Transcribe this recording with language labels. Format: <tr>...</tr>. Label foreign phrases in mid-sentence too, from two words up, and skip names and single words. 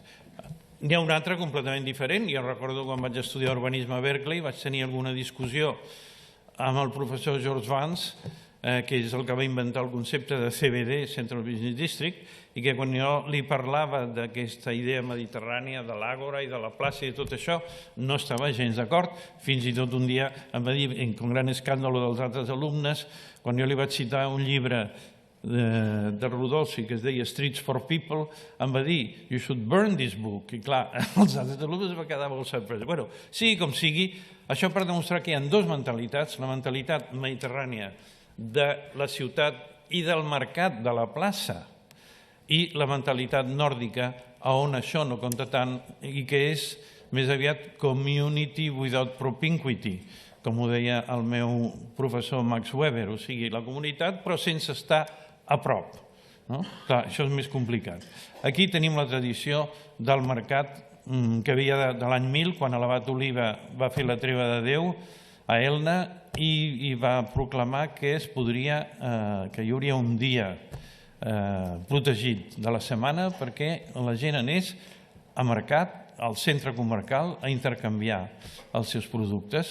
<ca>N'hi ha un altre completament diferent. Jo recordo quan vaig estudiar urbanisme a Berkeley, vaig tenir alguna discussió amb el professor George Vance, que és el que va inventar el concepte de CBD,</ca> <en>Central Business District,</en> <ca>i que quan jo li parlava d'aquesta idea mediterrània, de l'àgora i de la plaça i tot això, no estava gens d'acord. Fins i tot un dia em va dir, con gran escàndol dels altres alumnes, quan jo li vaig citar un llibre de Rudolfi que es deia Streets for People, em va dir,</ca> <en>you should burn this book.</en> <ca>I clar, els altres alumnes va quedar molt sorprès. Bueno, sigui com sigui, això per demostrar que hi ha dues mentalitats, la mentalitat mediterrània de la ciutat i del mercat de la plaça i la mentalitat nòrdica on això no compta tant i que és més aviat</ca> <en>community without propinquity,</en> <ca>com ho deia el meu professor Max Weber, o sigui, la comunitat però sense estar a prop. Clar, això és més complicat. Aquí tenim la tradició del mercat que havia de l'any 1000, quan l'abat Oliva va fer la treva de Déu a Elna i va proclamar que hi hauria un dia protegit de la setmana perquè la gent anés a mercat, al centre comarcal, a intercanviar els seus productes.</ca>